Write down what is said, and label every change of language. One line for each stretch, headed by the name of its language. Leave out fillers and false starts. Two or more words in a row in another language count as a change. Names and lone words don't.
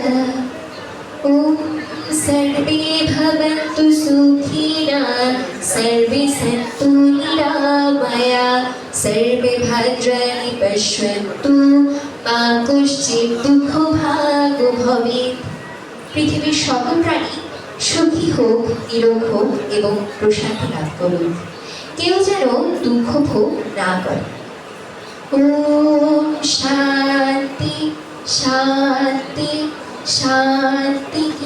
Sanskrit: ॐ सर्वे भवन्तु सुखिनः सर्वे सन्तु निरामयाः सर्वे भद्राणि पश्यन्तु মা কশ্চিৎ দুঃখভাগ ভবেৎ।
Bangla: পৃথিবীর সকল প্রাণী সুখী হোক, নিরোগ হোক এবং প্রশান্তি লাভ করুন। কেউ যেন দুঃখ ভোগ না করে।
Sanskrit: ওম শান্তি শান্তি শান্তি।